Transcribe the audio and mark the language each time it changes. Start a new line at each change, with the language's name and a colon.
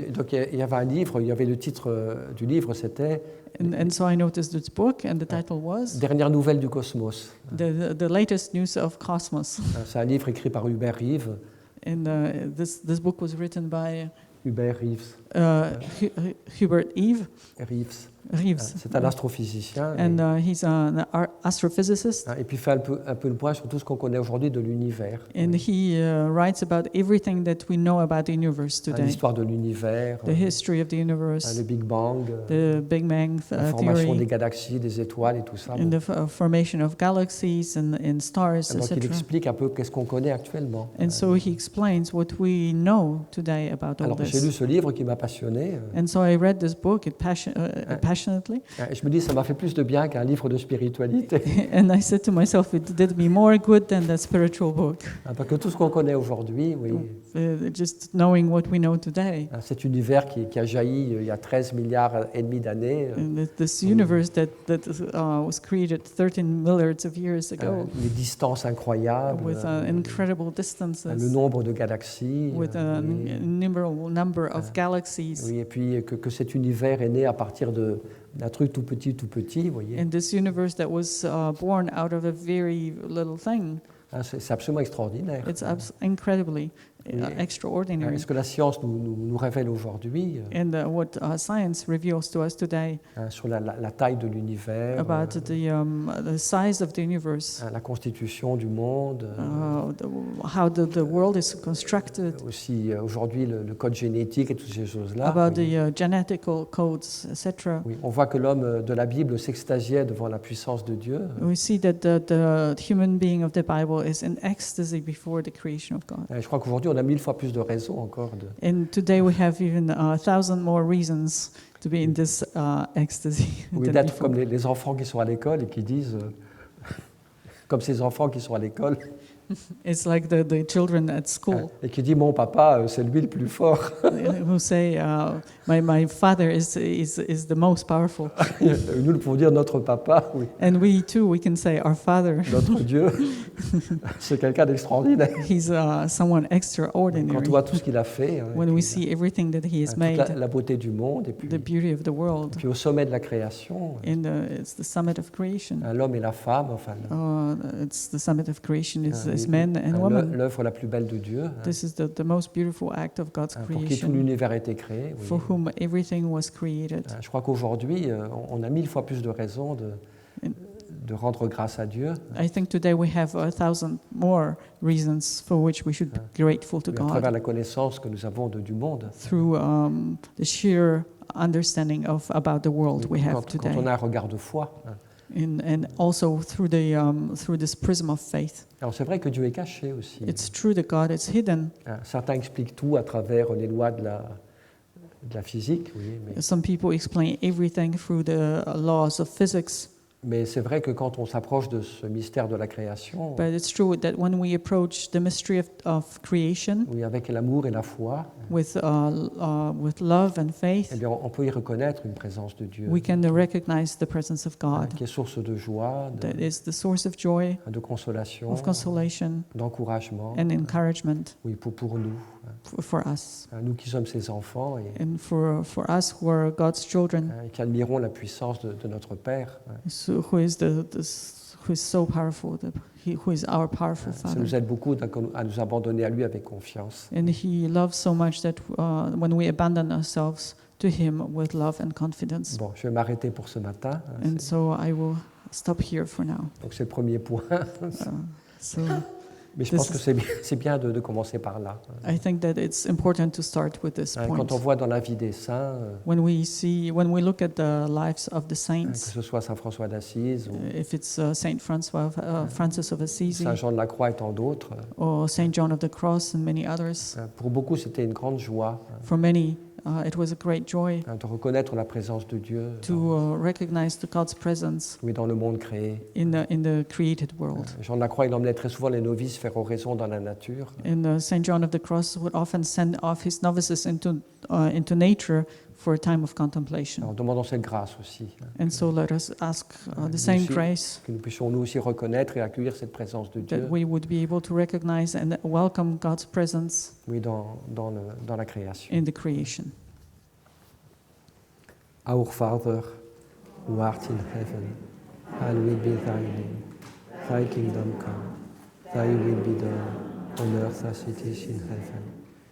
French: Puis, donc il y avait un livre, il y avait le titre du livre, c'était
English: And so I noticed this book, and the title was
French: Dernière nouvelle du cosmos.
English: the latest news of cosmos.
French: C'est un livre écrit par Hubert Reeves.
English: And this book was written by Hubert Reeves. Hubert Reeves. Reeves.
French: C'est un astrophysicien.
English: And he's an astrophysicist.
French: Et puis il fait un peu le point sur tout ce qu'on connaît aujourd'hui de l'univers.
English: And he writes about everything that we know about the universe today.
French: L'histoire de l'univers,
English: The history of the universe,
French: le Big Bang,
English: the Big Bang
French: la formation des galaxies, des étoiles et tout ça.
English: and the formation of galaxies and stars,
French: Donc il
English: etc.
French: explique un peu qu'est-ce qu'on connaît actuellement.
English: And so he explains what we know today about all
French: Alors j'ai lu
English: this.
French: ce livre qui m'a passionné.
English: And so I read this book passionately,
French: Et je me dis, ça m'a fait plus de bien qu'un livre de spiritualité.
English: and I said to myself, it did me more good than the spiritual book.
French: Parce que tout ce qu'on connaît aujourd'hui, oui,
English: Just knowing what we know today.
French: cet univers qui a jailli il y a 13 milliards et demi d'années,
English: And this universe that was created 13 milliards of years ago,
French: les distances incroyables,
English: with incredible distances,
French: le nombre de galaxies,
English: with an innumerable number of galaxies.
French: oui, et puis que cet univers est né à partir d'un truc tout petit, vous voyez.
English: And this universe that was born out of a very little thing.
French: C'est absolument extraordinaire.
English: It's incredibly extraordinary.
French: Ce que la science nous révèle aujourd'hui
English: And what science reveals to us today
French: sur la taille de l'univers,
English: about the size of the universe,
French: la constitution du monde,
English: how the world is constructed,
French: aussi aujourd'hui le code génétique et toutes ces choses-là.
English: about
French: Oui.
English: the genetical codes, etc.
French: Oui, on voit que l'homme de la Bible s'extasiait devant la puissance de Dieu.
English: We see that the human being of the Bible is in ecstasy before the creation of God.
French: Et je crois qu'aujourd'hui, on a 1000 fois plus de raisons encore.
English: And today we have even 1,000 more reasons to be in this ecstasy.
French: Oui,
English: than
French: d'être
English: before.
French: comme les enfants qui sont à l'école et qui disent, comme ces enfants qui sont à l'école,
English: It's like the children at school
French: et qui disent, mon papa, c'est lui le plus fort.
English: who say, my father is the most powerful.
French: Nous, nous pouvons dire notre papa, oui,
English: And we too, we can say our father,
French: notre Dieu, c'est quelqu'un d'extraordinaire.
English: he's someone
French: Quand
English: extraordinary.
French: on voit tout ce qu'il a fait,
English: When we see everything that he has
French: toute
English: made,
French: la beauté du monde, et
English: the beauty of the world,
French: puis au sommet de la création,
English: and it's the summit of creation.
French: l'homme et la femme, enfin,
English: It's the summit of creation is
French: oui,
English: men and women.
French: l'œuvre la plus belle de Dieu,
English: This is the most beautiful act of God's
French: pour qui tout
English: creation,
French: l'univers a été créé. Oui.
English: for whom everything was created.
French: Je crois qu'aujourd'hui, on a 1000 fois plus de raisons de rendre grâce à Dieu,
English: I think today we have 1,000 more reasons for which we should be grateful to
French: à travers
English: God
French: la connaissance que nous avons du monde.
English: through the sheer understanding about the world we have
French: Quand on
English: today,
French: a un regard de foi.
English: and also through this prism of faith.
French: Alors c'est vrai que Dieu est caché aussi.
English: It's true that God is hidden.
French: Certains expliquent tout à travers les lois de la physique, oui,
English: Some people explain everything through the laws of physics.
French: mais c'est vrai que quand on s'approche de ce mystère de la création,
English: But it's true that when we approach the mystery of creation
French: oui, avec l'amour et la foi,
English: with love and faith,
French: eh bien, on peut y reconnaître une présence de Dieu
English: we can recognize the presence of God
French: qui est source de joie,
English: that is the source of joy,
French: de consolation,
English: of consolation
French: d'encouragement,
English: and encouragement
French: oui, pour nous,
English: for us,
French: nous qui sommes ses enfants et
English: and for us who are God's children,
French: qui admirons la puissance de notre Père.
English: who is so powerful, who is our powerful
French: Ça
English: Father.
French: nous aide beaucoup à nous abandonner à lui avec confiance.
English: And He loves so much that when we abandon ourselves to Him with love and confidence.
French: Bon, je vais m'arrêter pour ce matin.
English: And so I will stop here for now.
French: Donc c'est le premier point.
English: So
French: Mais je pense que c'est bien de commencer par là.
English: I think that it's important to start with this point.
French: Quand on voit dans la vie des saints,
English: When we look at the lives of the
French: que
English: saints,
French: ce soit Saint François d'Assise ou
English: if it's Saint Francis of Assisi
French: Saint Jean de la Croix et tant d'autres,
English: or Saint John of the Cross and many others,
French: pour beaucoup c'était une grande joie
English: for many it was a great joy
French: de reconnaître la présence de Dieu
English: to recognize God's presence
French: dans le monde créé.
English: in the created world.
French: Jean de la Croix, il emmenait très souvent les novices faire oraison dans la nature.
English: And Saint John of the Cross would often send off his novices into nature for a time of contemplation.
French: Alors demandons cette grâce aussi,
English: And so let us ask the
French: nous
English: same
French: aussi,
English: grace
French: que nous puissions nous aussi reconnaître et accueillir cette présence de Dieu,
English: that we would be able to recognize and welcome God's presence
French: oui, dans la création.
English: in the creation. Our Father, who art in heaven, hallowed be thy name. Thy kingdom come, thy will be done, on earth as it is in heaven.